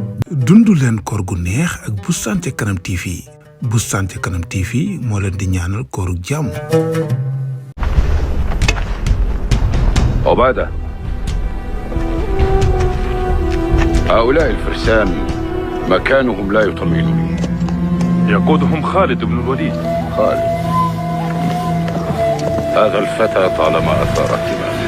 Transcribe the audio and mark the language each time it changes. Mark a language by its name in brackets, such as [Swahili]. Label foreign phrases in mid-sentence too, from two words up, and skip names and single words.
[Wolof] dundu leen koor gu neex ak Boustan ca Kanam TV. Boustan ca Kanam TV moo leen di ñaanal kooru jàmm. [Arabic] عبادة، هؤلاء الفرسان مكانهم لا يطمئنني. يقودهم خالد بن الوليد. خالد، هذا الفتى طالما أثار اهتمامي.